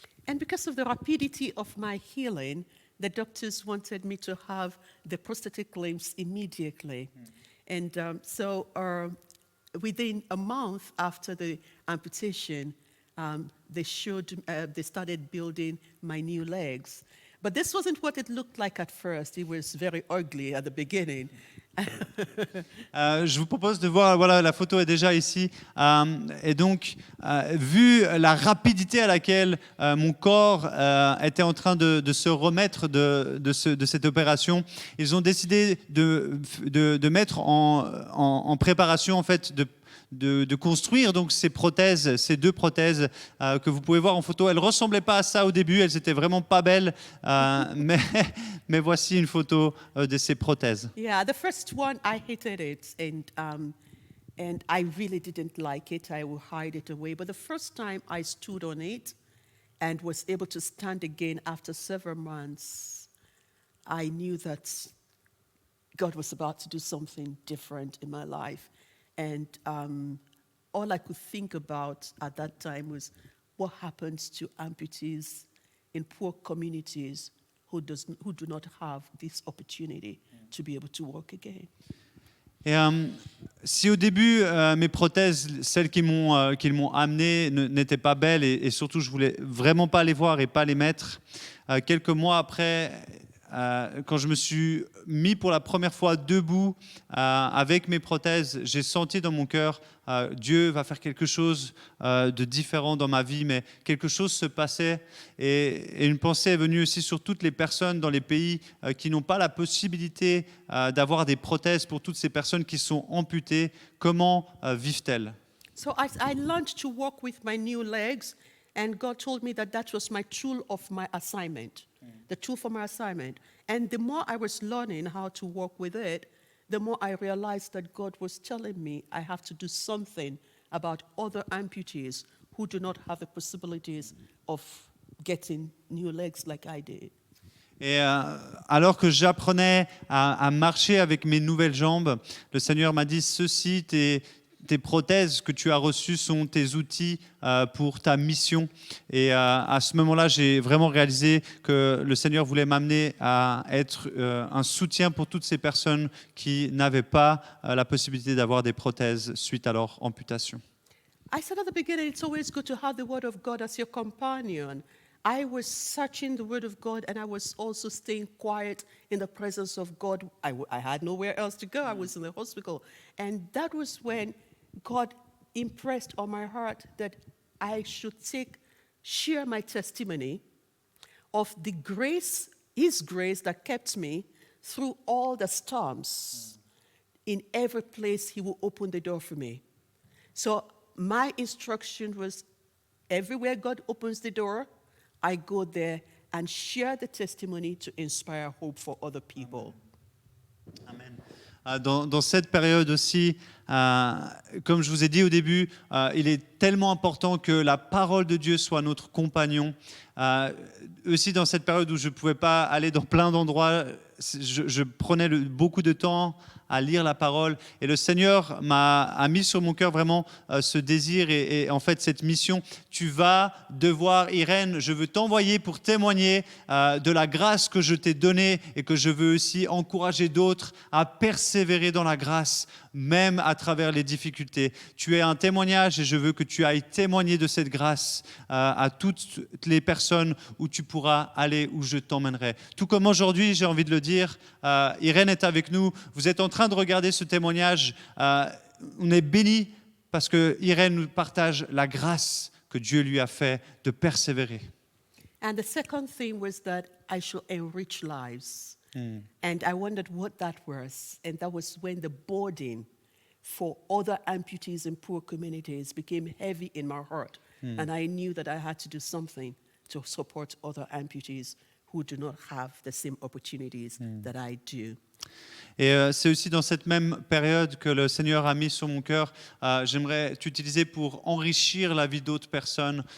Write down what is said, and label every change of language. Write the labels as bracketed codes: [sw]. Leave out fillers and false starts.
[en] And because of the rapidity of my healing, the doctors wanted me to have the prosthetic limbs immediately. And so within a month after the amputation, they started building my new legs. But this wasn't what it looked like at first. It was very ugly at the beginning. [fr] Je vous propose de voir, voilà, la photo est déjà ici. Et donc, vu la rapidité à laquelle mon corps était en train de se remettre de cette opération, ils ont décidé de mettre en préparation, en fait, de construire donc ces prothèses, ces 2 prothèses que vous pouvez voir en photo. Elles ne ressemblaient pas à ça au début, elles étaient vraiment pas belles, mais voici une photo de ces prothèses. [en] Yeah, the first one, I hated it, and I really didn't like it. I would hide it away. But the first time I stood on it and was able to stand again after several months, I knew that God was about to do something different in my life. And all I could think about at that time was what happens to amputees in poor communities who do not have this opportunity to be able to walk again. [fr] Et si au début, mes prothèses, celles qui m'ont amené, n'étaient pas belles et surtout, je voulais vraiment pas les voir et pas les mettre, quelques mois après, quand je me suis mis pour la première fois debout avec mes prothèses, j'ai senti dans mon cœur, Dieu va faire quelque chose de différent dans ma vie, mais quelque chose se passait et une pensée est venue aussi sur toutes les personnes dans les pays qui n'ont pas la possibilité d'avoir des prothèses, pour toutes ces personnes qui sont amputées. Comment vivent-elles? [en] So I learned to walk with my new legs, and God told me that that was my tool of my assignment, the tool for my assignment. And the more I was learning how to walk with it, the more I realized that God was telling me I have to do something about other amputees who do not have the possibilities of getting new legs like I did. [fr] Et alors que j'apprenais à marcher avec mes nouvelles jambes, le Seigneur m'a dit, ceci, tes prothèses que tu as reçues sont tes outils pour ta mission. Et à ce moment-là, j'ai vraiment réalisé que le Seigneur voulait m'amener à être un soutien pour toutes ces personnes qui n'avaient pas la possibilité d'avoir des prothèses suite à leur amputation. [en] I said at the beginning, it's always good to have the Word of God as your companion. I was searching the Word of God, and I was also staying quiet in the presence of God. I had nowhere else to go. I was in the hospital. And that was when God impressed on my heart that I should share my testimony of the grace, His grace that kept me through all the storms. In every place, He will open the door for me. So my instruction was, everywhere God opens the door, I go there and share the testimony to inspire hope for other people. Amen. [fr] Dans cette période aussi, comme je vous ai dit au début, il est tellement important que la parole de Dieu soit notre compagnon. Aussi dans cette période où je ne pouvais pas aller dans plein d'endroits, je prenais beaucoup de temps à lire la parole. Et le Seigneur a mis sur mon cœur vraiment ce désir et en fait cette mission. Tu vas devoir, Irène, je veux t'envoyer pour témoigner de la grâce que je t'ai donnée et que je veux aussi encourager d'autres à persévérer dans la grâce, même à travers les difficultés. Tu es un témoignage et je veux que tu ailles témoigner de cette grâce à toutes les personnes où tu pourras aller, où je t'emmènerai. Tout comme aujourd'hui, j'ai envie de le dire, Irène est avec nous. Vous êtes en train de regarder ce témoignage. On est bénis parce que Irène nous partage la grâce que Dieu lui a fait de persévérer. [en] And the second thing was that I should enrich lives. And I wondered what that was. And that was when the burden for other amputees in poor communities became heavy in my heart. And I knew that I had to do something to support other amputees who do not have the same opportunities that I do. [fr] Et c'est aussi dans cette même période que le Seigneur a mis sur mon cœur, j'aimerais t'utiliser pour enrichir la vie d'autres personnes.